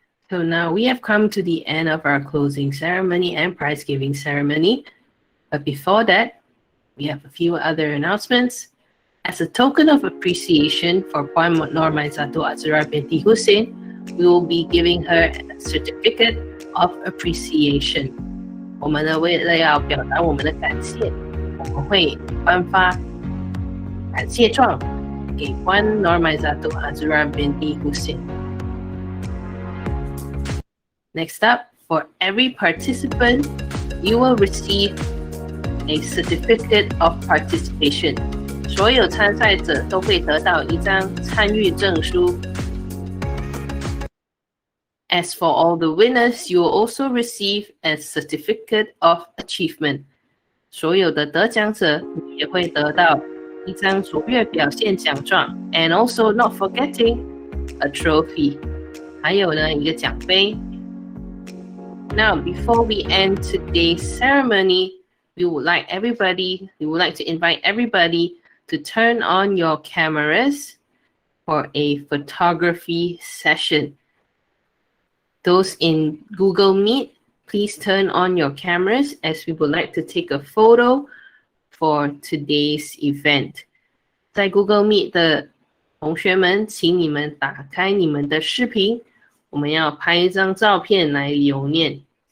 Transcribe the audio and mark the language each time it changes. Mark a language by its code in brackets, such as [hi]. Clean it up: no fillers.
[en] So now we have come to the end of our closing ceremony and prize giving ceremony. But before that, we have a few other announcements. As a token of appreciation for Puan Nur Maizatu Azura binti Hussein, we will be giving her a certificate of appreciation. [zh] 我们呢，为了要表达我们的感谢，我们会颁发感谢状给 Puan Nur Maizatu Azura binti Hussein. [en] Next up, for every participant, you will receive a certificate of participation. [zh] 所有参赛者都会得到一张参与证书。 [en] As for all the winners, you will also receive a certificate of achievement. [zh] 所有的得奖者也会得到一张卓越表现奖状 [en] and also not forgetting a trophy. [zh] 还有呢，一个奖杯。 [en] Now, before we end today's ceremony, we would like to invite everybody to turn on your cameras for a photography session. Those in Google Meet, please turn on your cameras as we would like to take a photo for today's event. [zh] 在 Google Meet 的同学们，请你们打开你们的视频，我们要拍一张照片来留念。